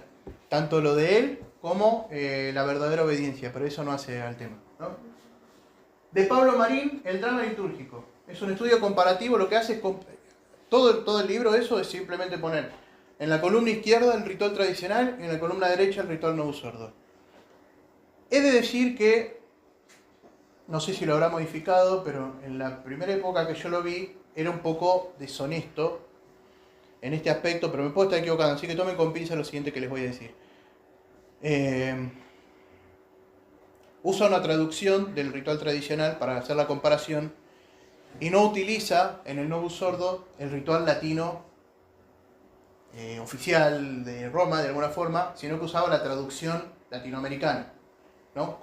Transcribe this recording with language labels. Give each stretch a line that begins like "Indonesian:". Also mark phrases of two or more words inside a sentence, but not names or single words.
Spanish: Tanto lo de él como la verdadera obediencia, pero eso no hace al tema, ¿no? De Pablo Marín, el drama litúrgico. Es un estudio comparativo, lo que hace es... Todo el libro eso es simplemente poner en la columna izquierda el ritual tradicional y en la columna derecha el ritual
Latin: novus ordo.
Spanish: He de decir que, no sé si lo habrá modificado, pero en la primera época que yo lo vi era un poco deshonesto en este aspecto, pero me puedo estar equivocando, así que tomen con pinza lo siguiente que les voy a decir. Usa una traducción del ritual tradicional para hacer la comparación y no utiliza en el
Latin: Novus Ordo
Spanish: el ritual latino oficial de Roma de alguna forma, sino que usaba la traducción latinoamericana, ¿no?